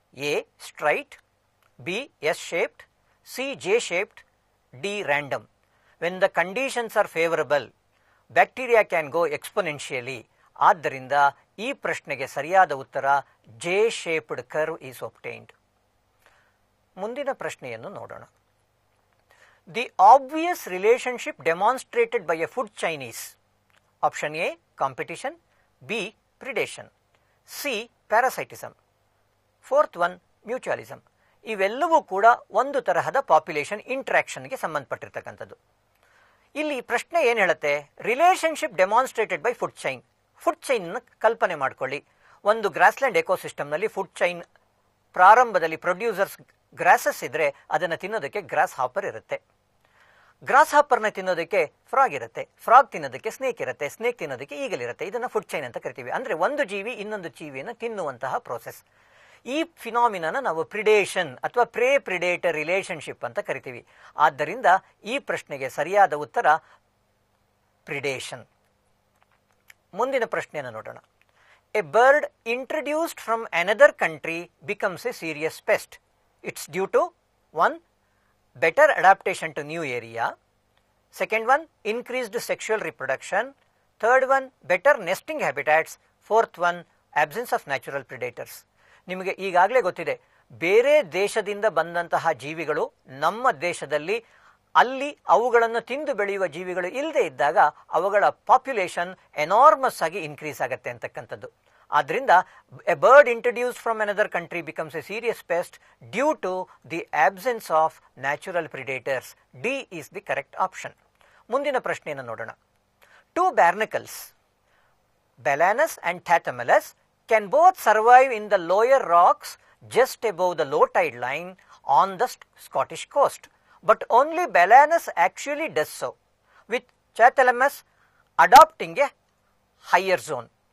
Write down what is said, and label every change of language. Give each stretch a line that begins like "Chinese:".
English: A straight, B S shaped, C J shaped, D random. When the conditions are favourable bacteria can go exponentially.
Kannada: ಆದ್ದರಿಂದ ಈ ಪ್ರಶ್ನೆಗೆ ಸರಿಯಾದ ಉತ್ತರ
English: J shaped curve is obtained.
Kannada: ಮುಂದಿನ ಪ್ರಶ್ನೆಯನ್ನು ನೋಡೋಣ.
English: The obvious relationship demonstrated by a food chain is option A competition, B predation, C parasitism, fourth one mutualism.
Kannada: ಇವೆಲ್ಲವೂ ಕೂಡ ಒಂದು ತರಹದ ಪಾಪ್ಯುಲೇಷನ್ ಇಂಟ್ರಾಕ್ಷನ್ಗೆ ಸಂಬಂಧಪಟ್ಟಿರ್ತಕ್ಕಂಥದ್ದು. ಇಲ್ಲಿ ಪ್ರಶ್ನೆ ಏನು ಹೇಳುತ್ತೆ?
English: Relationship demonstrated by food chain.
Kannada: Food chain ಕಲ್ಪನೆ ಮಾಡ್ಕೊಳ್ಳಿ. ಒಂದು ಗ್ರಾಸ್ಲ್ಯಾಂಡ್ ಎಕೋಸಿಸ್ಟಮ್ನಲ್ಲಿ ಫುಡ್ ಚೈನ್ ಪ್ರಾರಂಭದಲ್ಲಿ ಪ್ರೊಡ್ಯೂಸರ್ಸ್ ಗ್ರಾಸಸ್ ಇದ್ರೆ ಅದನ್ನು ತಿನ್ನೋದಕ್ಕೆ ಗ್ರಾಸ್ ಹಾಪರ್ ಇರುತ್ತೆ. ಗ್ರಾಸ್ ಹಾಪರ್ನ ತಿನ್ನೋದಕ್ಕೆ ಫ್ರಾಗ್ ಇರುತ್ತೆ, ಫ್ರಾಗ್ ತಿನ್ನೋದಕ್ಕೆ ಸ್ನೇಕ್ ಇರುತ್ತೆ, ಸ್ನೇಕ್ ತಿನ್ನೋದಕ್ಕೆ ಈಗಲ್ ಇರುತ್ತೆ. ಇದನ್ನು ಫುಡ್ ಚೈನ್ ಅಂತ ಕರಿತೀವಿ. ಅಂದ್ರೆ ಒಂದು ಜೀವಿ ಇನ್ನೊಂದು ಜೀವಿಯನ್ನು ತಿನ್ನುವಂತಹ ಪ್ರೋಸೆಸ್. ಈ ಫಿನಾಮಿನಾನ ನಾವು ಪ್ರಿಡೇಷನ್ ಅಥವಾ ಪ್ರೇ ಪ್ರಿಡೇಟರ್ ರಿಲೇಶನ್ಶಿಪ್ ಅಂತ ಕರಿತೀವಿ. ಆದ್ದರಿಂದ ಈ ಪ್ರಶ್ನೆಗೆ ಸರಿಯಾದ ಉತ್ತರ ಪ್ರಿಡೇಷನ್. ಮುಂದಿನ ಪ್ರಶ್ನೆಯನ್ನು ನೋಡೋಣ.
English: A bird introduced from another country becomes a serious pest. It's due to 1. better adaptation to new area, second one increased sexual reproduction, third one better nesting habitats, fourth one, absence of natural predators.
Kannada: ನಿಮಗೆ ಈಗಾಗಲೇ ಗೊತ್ತಿದೆ, ಬೇರೆ ದೇಶದಿಂದ ಬಂದಂತಹ ಜೀವಿಗಳು ನಮ್ಮ ದೇಶದಲ್ಲಿ ಅಲ್ಲಿ ಅವುಗಳನ್ನು ತಿಂದು ಬೆಳೆಯುವ ಜೀವಿಗಳು ಇಲ್ಲದೆ ಇದ್ದಾಗ ಅವುಗಳ ಪಾಪ್ಯುಲೇಷನ್ ಎನಾರ್ಮಸ್ ಆಗಿ ಇನ್ಕ್ರೀಸ್ ಆಗುತ್ತೆ ಅಂತಕ್ಕಂಥದ್ದು.
English: ಆದ್ದರಿಂದ a bird introduce from another country becomes a serious pest due to the absence of natural predators. D is the correct option.
Kannada: ಮುಂದಿನ ಪ್ರಶ್ನೆಯನ್ನು ನೋಡೋಣ.
English: Two barnacles, Balanus and Thathamelus, can both survive in the lower rocks just above the low tide line on the Scottish coast, but only Balanus actually does so, with Thathamelus adopting a higher zone.